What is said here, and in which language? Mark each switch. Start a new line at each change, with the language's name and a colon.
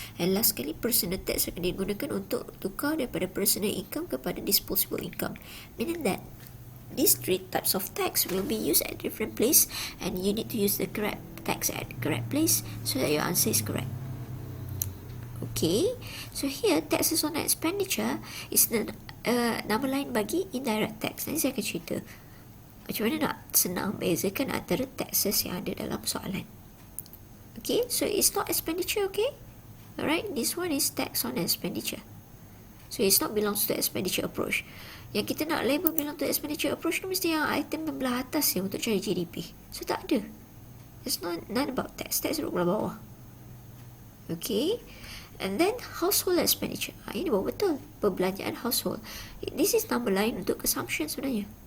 Malay: And last kali, personal tax akan digunakan untuk tukar daripada personal income kepada disposable income.
English: Meaning that these 3 types of tax will be used at different place, and you need to use the correct tax at the correct place so that your answer is correct. Okay, so here taxes on expenditure is
Malay: nama lain bagi
English: indirect tax.
Malay: Nanti saya akan cerita macam mana nak senang bezakan antara taxes yang ada dalam soalan.
English: Okay, so it's not expenditure, okay? Alright, this one is tax on expenditure. So it's not belongs to expenditure approach.
Malay: Yang kita nak label
English: belong to expenditure approach
Malay: tu mesti yang item yang belah atas ya untuk cari GDP. So tak ada.
English: It's not about tax. Tax duduk belah bawah. Okay. And then household expenditure.
Malay: Ini baru betul. Perbelanjaan household.
English: This is
Malay: nama lain untuk consumption sebenarnya.